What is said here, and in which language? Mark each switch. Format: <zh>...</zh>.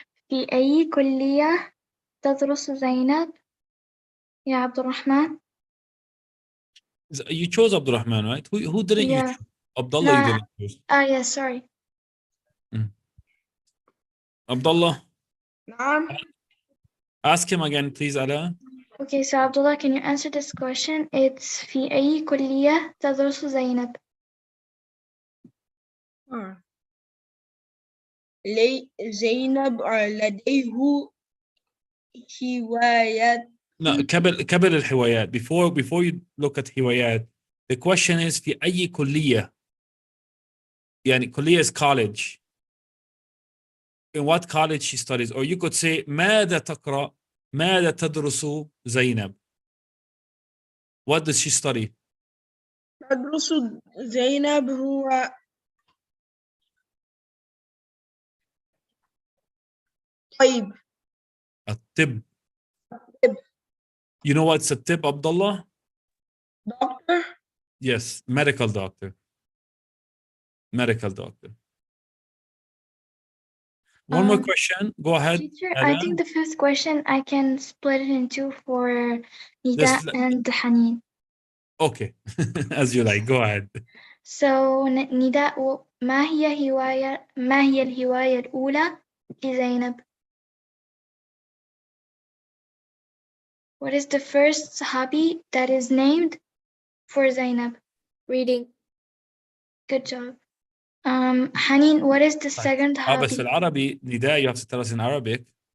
<ar>في أي كلية تدرس زينب يا عبد الرحمن؟</ar> <en>You chose Abdurrahman, right? Who didn't you Yeah. choose? Abdullah, you No. didn't choose. Yeah, sorry. Abdullah,</en> <ar>نعم.</ar> <en>ask him again, please, Ala. Okay, so Abdullah, can you answer this question?</en> <ar>It's في أي كلية تدرس زينب؟ زينب لديه هوايات. No, قبل الهوايات.</ar> <en>Before you look at</en> <ar>هوايات,</ar> <en>the question is</en> <ar>في أي كلية؟ يعني كلية</ar> <en>is college. In what college she studies? Or you could say</en> <ar>ماذا تقرأ؟ ماذا تدرس زينب?</ar> <en>What does she study?</en> <ar>تدرس زينب هو طيب. الطب. طب.</ar> <en>You know what's a tip, Abdullah? Doctor. Yes, medical doctor. Medical doctor. One more question. Go ahead. Teacher, I think the fifth question I can split it in two for Nida and Hanin. Okay, as you like. Go ahead.</en> <ar>So Nida, ما هي الهواية الأولى لزينب?</ar> <en>What is the first hobby that is named for Zainab? Reading. Good job. Hanin, what is the second hobby?</en> <ar>بس في العربي نداء</ar> <en>you have to tell us in Arabic.</en>